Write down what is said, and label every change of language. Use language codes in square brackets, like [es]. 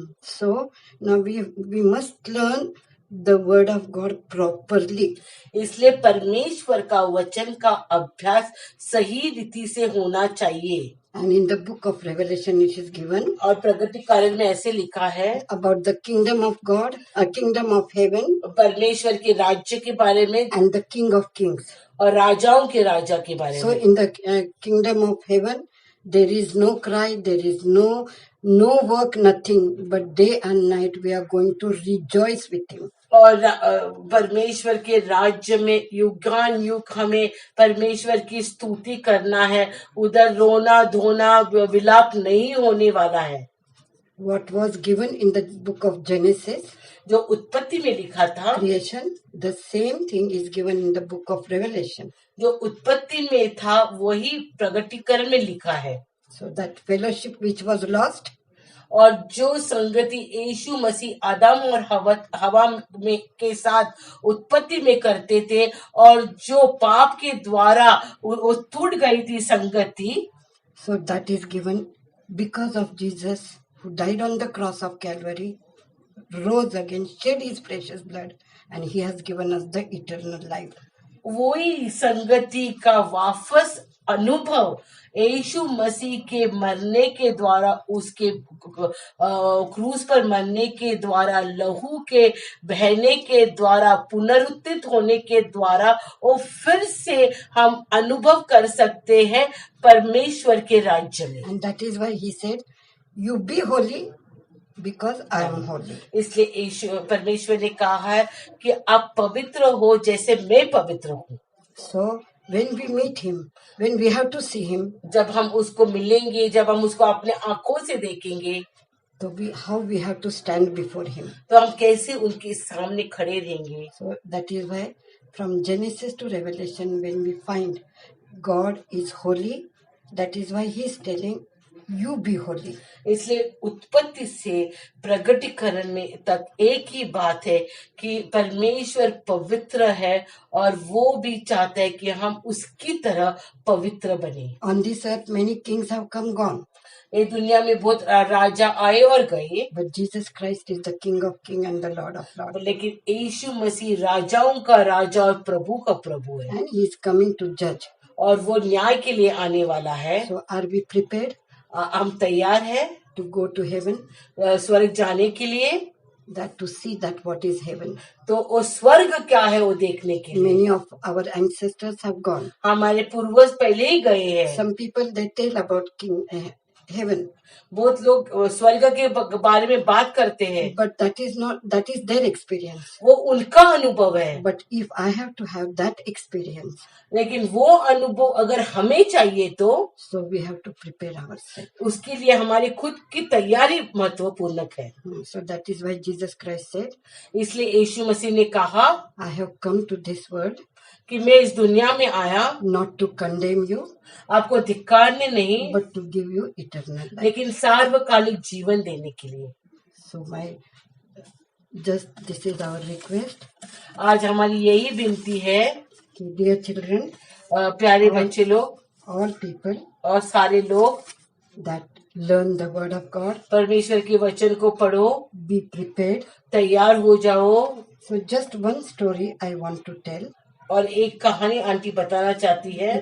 [en] So now we must learn the word of God properly. [hi] इसलिए परमेश्वर का वचन का अभ्यास सही रीति से होना चाहिए. [en] And in the book of Revelation it is given, [hi] और प्रगटीकरण में ऐसे लिखा है [en] about the kingdom of God, a kingdom of heaven, [hi] परमेश्वर के राज्य के बारे में, [en] and the king of kings. [hi] और राजाओं के राजा के बारे [en] So [hi] में. [en] in the kingdom of heaven there is no cry, there is no work, nothing, but day and night we are going to rejoice with him. [hi] और परमेश्वर के राज्य में युगान युग हमें परमेश्वर की स्तुति करना है. उधर रोना धोना विलाप नहीं होने वाला है. [en] What was given in the book of Genesis, [hi] जो उत्पत्ति में लिखा था, [en] creation, the same thing is given in the book of Revelation. [hi] जो उत्पत्ति में था वही प्रगटीकरण में लिखा है. [en] So that fellowship which was lost, [hi] और जो संगति यीशु मसीह आदम और हवा में के साथ उत्पत्ति में करते थे और जो पाप के द्वारा वो टूट गई थी संगति, [en] so that is given because of Jesus who died on the cross of Calvary, rose again, shed his precious blood, and he has given us the eternal life. [hi] वही संगति का वापस अनुभव यीशु मसीह के मरने के द्वारा, उसके क्रूस पर मरने के द्वारा, लहू के बहने के द्वारा, पुनरुत्थित होने के द्वारा, और फिर से हम अनुभव कर सकते हैं परमेश्वर के राज्य में. [en] And that is why he said, you be holy because I am holy. [hi] इसलिए परमेश्वर ने कहा है कि आप पवित्र हो जैसे मैं पवित्र हूँ. [en] So when we meet him, when we have to see him, [hi] जब हम उसको मिलेंगे, जब हम उसको अपने आंखों से देखेंगे, तो [en] how we have to stand before him. [hi] तो हम कैसे उनके सामने खड़े रहेंगे. [en] So that is why from Genesis to Revelation when we find God is holy, that is why he is telling you be holy. [hi] इसलिए उत्पत्ति से प्रगटीकरण में तक एक ही बात है कि परमेश्वर पवित्र है और वो भी चाहता है कि हम उसकी तरह पवित्र बने. [en] On this earth, many kings have come gone, [hi] ये दुनिया में बहुत राजा आए और गए, [en] but Jesus Christ is the King of kings and the Lord of lords, [hi] लेकिन यीशु मसीह राजाओं का राजा और प्रभु का प्रभु है [en] and He is coming to judge. [hi] और वो न्याय के लिए आने वाला है. [en] So, are we prepared [hi] हम तैयार हैं [en] to go to heaven? [hi] स्वर्ग जाने के लिए. [en] That to see that what is heaven. [hi] तो वो स्वर्ग क्या है वो देखने के लिए. [en] Many of our ancestors have gone. [hi] हमारे पूर्वज पहले ही गए हैं. [en] Some people they tell about heaven, [hi] बहुत लोग स्वर्ग के बारे में बात करते हैं, [en] but that is their experience. [hi] वो उनका अनुभव है. [en] But if I have to have that experience, [hi] लेकिन वो अनुभव अगर हमें चाहिए तो [en] so we have to prepare ourselves. [hi] उसके लिए हमारी खुद की तैयारी महत्वपूर्ण है. [en] So that is why Jesus Christ said, [hi] इसलिए यीशु मसीह ने कहा [en] I have come to this world [hi] कि मैं इस दुनिया में आया [en] not to condemn you, [hi] आपको धिक्कारने नहीं, [en] but to give you eternal life. [hi] लेकिन सार्वकालिक जीवन देने के लिए. [en] So this is our request. [hi] आज हमारी यही विनती है कि [en] dear children, [hi] प्यारे बच्चे लोग [en] all people [hi] और सारे लोग [en] that learn the word of God, [hi] परमेश्वर के वचन को पढ़ो, [en] be prepared. [hi] तैयार हो जाओ. [en] So just one story I want to tell. [hi] और एक कहानी आंटी बताना चाहती है.